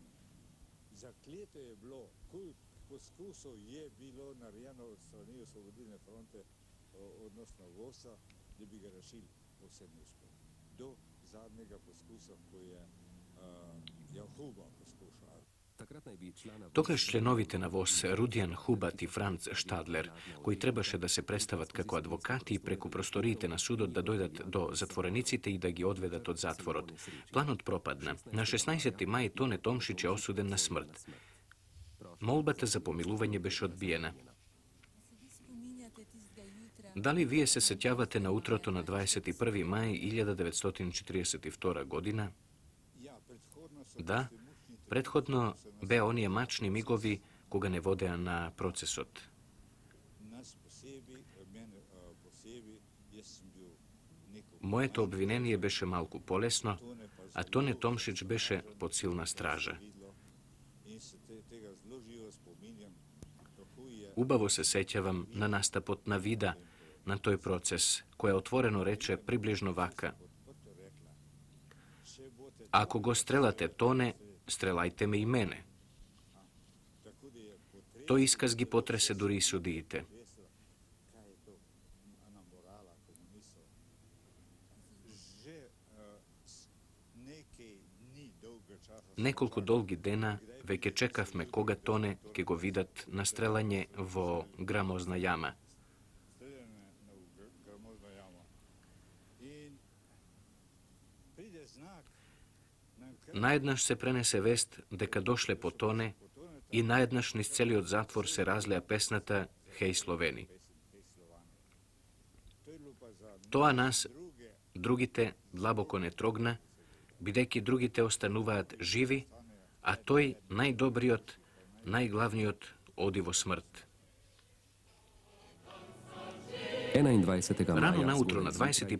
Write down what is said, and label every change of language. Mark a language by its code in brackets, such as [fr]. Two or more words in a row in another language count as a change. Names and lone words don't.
[sl] Zakleto je bilo, koliko poskusov je bilo narejeno od strani Osvobodilne fronte, odnosno VOS-a, da bi ga rešili, vse ni uspelo. Do zadnjega poskusa, ko je Jahuba poskušal. [mk] Тогаш членовите на ВОС Рудијан Хубат и Франц Штадлер, кои требаше да се представат како адвокати и преку просториите на судот да дојдат до затворениците и да ги одведат од затворот. Планот пропадна. На 16. мај Тоне Томшич е осуден на смрт. Молбата за помилување беше одбиена. Дали вие се сеќавате на утрото на 21. мај 1942 година? [sl] Ja, predhodno so [mk] Да, предходно беа оние мачни мигови кога не водеа на процесот. [sl] nas posebej, mene posebej, jaz sem bil neko [mk] Моето обвинение беше малку полесно, а Тоне Томшич беше под силна стража. [sl] videlo in se tega zelo živo spominjam, kako je [mk] Убаво се сеќавам на настапот на Вида на тој процес, која отворено рече приближно вака. [sl] odprto rekla, če boste [mk] Ако го стрелате Тоне, стрелајте ме и мене. [sl] tako da je potrebno [mk] Тој исказ ги потресе дури и судиите. [sl] vesela, kaj je to ana morala komunistov. Že nekaj dni dolga časa [mk] Неколку долги дена веќе чекавме кога Тоне ќе го видат на стрелање во грамозна јама. [sl] streljane na gramozno jamo. In pride znak, nam [mk] Наеднаш се пренесе вест дека дошле по Тоне и наеднаш низ целиот затвор се разлеа песната Хеј Словени. [sl] to je bilo pa za [mk] Тоа нас, [sl] druge [mk] другите, длабоко не трогна бидејќи другите остануваат живи, а тој најдобриот, најглавниот оди во смрт. Рано наутро на 21.